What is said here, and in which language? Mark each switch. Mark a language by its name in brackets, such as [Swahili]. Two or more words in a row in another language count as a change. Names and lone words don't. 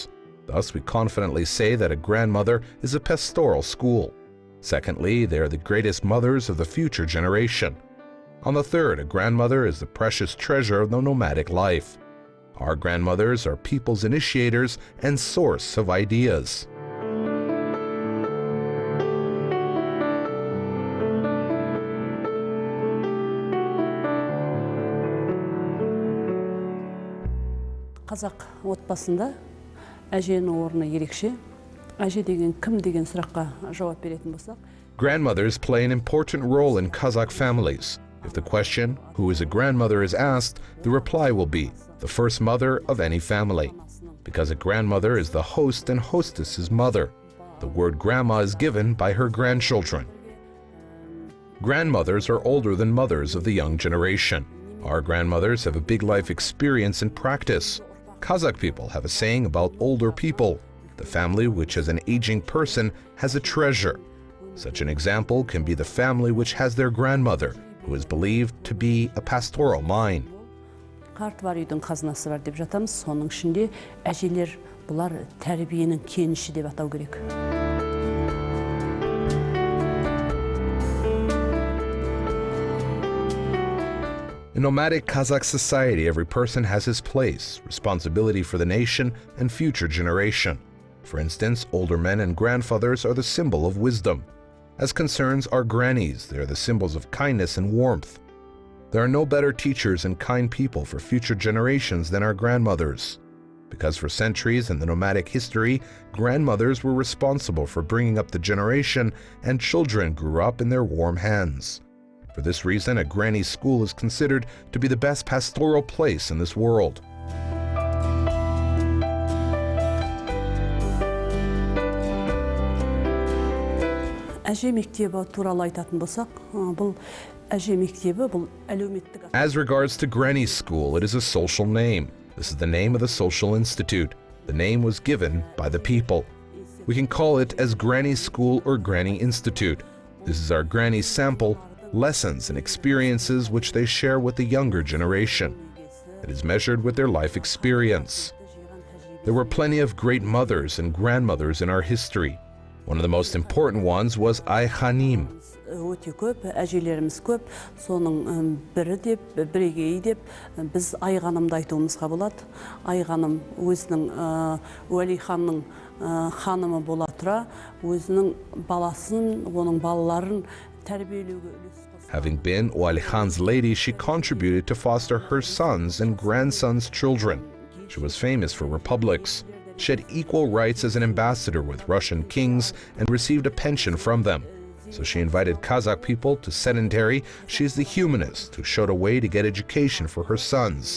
[English] Thus, we confidently say that a grandmother is a pastoral school. Secondly, they are the greatest mothers of the future generation. On the third, a grandmother is the precious treasure of the nomadic life. Our grandmothers are people's initiators and source of ideas. [Kazakh] Қазақ отбасында әженің орны ерекше. Әже деген кім деген сұраққа жауап беретін болсақ. [English] Grandmothers play an important role in Kazakh families. If the question, who is a grandmother, is asked, the reply will be the first mother of any family. Because a grandmother is the host and hostess's mother. The word grandma is given by her grandchildren. Grandmothers are older than mothers of the young generation. Our grandmothers have a big life experience and practice. Kazakh people have a saying about older people. The family which has an aging person has a treasure. Such an example can be the family which has their grandmother, who is believed to be a pastoral mind. [Kazakh] Қарты бар үйдің қазынасы бар деп жатамыз. Соның ішінде әжелер бұлар тәрбиенің кеніші деп атау керек. [English] In nomadic Kazakh society, every person has his place, responsibility for the nation and future generation. For instance, older men and grandfathers are the symbol of wisdom. As concerns our grannies, they are the symbols of kindness and warmth. There are no better teachers and kind people for future generations than our grandmothers. Because for centuries in the nomadic history, grandmothers were responsible for bringing up the generation and children grew up in their warm hands. For this reason, a granny school is considered to be the best pastoral place in this world. [Kazakh] Әже мектебі туралы айтатын болсақ, бұл әже мектебі бұл әлеуметтік. [English] As regards to Granny School, it is a social name. This is the name of the social institute. The name was given by the people. We can call it as Granny School or Granny Institute. This is our granny sample, lessons and experiences which they share with the younger generation. It is measured with their life experience. There were plenty of great mothers and grandmothers in our history. One of the most important ones was Ayxanim. [Kazakh] Өте көп, әжелеріміз көп, соның бірі деп, бірегейі деп, біз Айғанымды айтуымызға болады. Айғаным өзінің Уәли ханның ханымы бола тұра, өзінің баласын, оның балаларын тәрбиелеуге үлес қосты. [English] Having been Uali Khan's lady, she contributed to foster her sons and grandsons' children. She was famous for republics. She had equal rights as an ambassador with Russian kings and received a pension from them. So she invited Kazakh people to sedentary. She is the humanist who showed a way to get education for her sons.